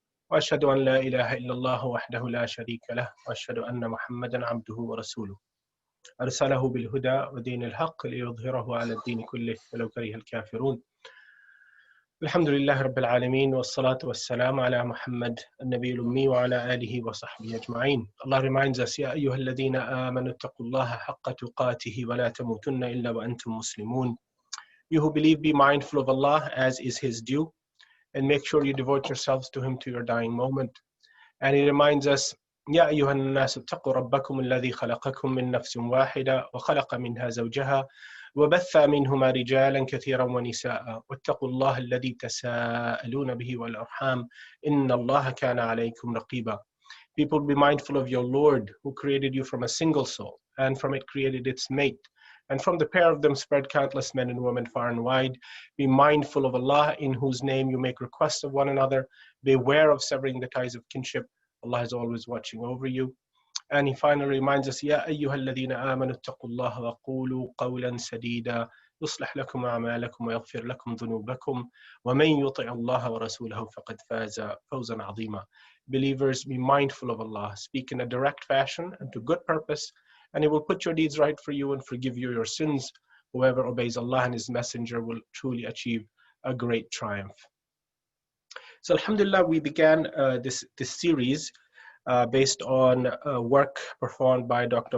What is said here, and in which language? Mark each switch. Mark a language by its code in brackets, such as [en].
[ar] وأشهد أن لا إله إلا الله وحده لا شريك له وأشهد أن محمدا عبده ورسوله أرسله بالهدى ودين الحق ليظهره على الدين كله ولو كره الكافرون الحمد لله رب العالمين والصلاة والسلام على محمد النبي الأمي وعلى آله وصحبه أجمعين. [en] Allah reminds us, [ar] يا أيها الذين آمنوا اتقوا الله حق تقاته ولا تموتن إلا وأنتم مسلمون. [en] You who believe, be mindful of Allah as is His due, and make sure you devote yourselves to Him to your dying moment. And He reminds us, [ar] يا أيها الناس اتقوا ربكم الذي خلقكم من نفس واحدة وخلق منها زوجها وبث منهما رجالا كثيرا ونساء واتقوا الله الذي تساءلون به والأرحام إن الله كان عليكم رقيبا. [en] People, be mindful of your Lord who created you from a single soul, and from it created its mate. And from the pair of them spread countless men and women far and wide. Be mindful of Allah, in whose name you make requests of one another. Beware of severing the ties of kinship. Allah is always watching over you. And He finally reminds us, [ar] يَا أَيُّهَا الَّذِينَ آمَنُوا اتَّقُوا اللَّهَ وَقُولُوا قَوْلًا سَدِيدًا يُصْلِحْ لَكُمْ أَعْمَالَكُمْ وَيَغْفِرْ لَكُمْ ذُنُوبَكُمْ وَمَنْ يُطِعِ اللَّهَ وَرَسُولَهُ فَقَدْ فَازَ فَوْزًا عَظِيمًا. [en] Believers, be mindful of Allah. Speak in a direct fashion and to good purpose, and He will put your deeds right for you and forgive you your sins. Whoever obeys Allah and His Messenger will truly achieve a great triumph. So alhamdulillah, we began this series based on work performed by Dr.